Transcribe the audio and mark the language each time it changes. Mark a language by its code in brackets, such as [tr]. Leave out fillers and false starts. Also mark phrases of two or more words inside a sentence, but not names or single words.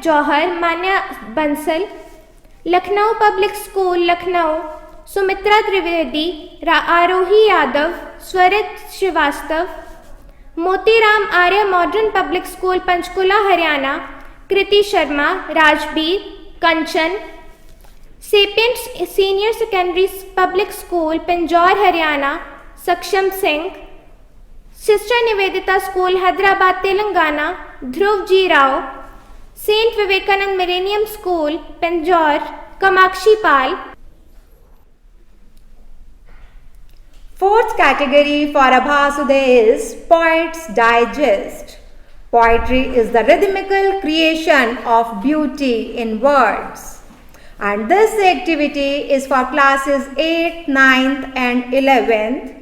[en] Johar, Manya Bansal, Lucknow Public School, Lucknow, Sumitra Trivedi, Arohi Yadav, Swarit Srivastava, Motiram Arya Modern Public School, Panchkula, Haryana, Kriti Sharma, Rajbir, Kanchan, Sapients Senior Secondary Public School, Pinjore, Haryana, Saksham Singh, Sister Nivedita School, Hyderabad, Telangana, Dhruv G. Rao, St. Vivekanand Millennium School, Pinjore, Kamakshi Pal. Fourth category for Abhasuday is Poets Digest. Poetry is the rhythmical creation of beauty in words. And this activity is for classes 8th, 9th and 11th.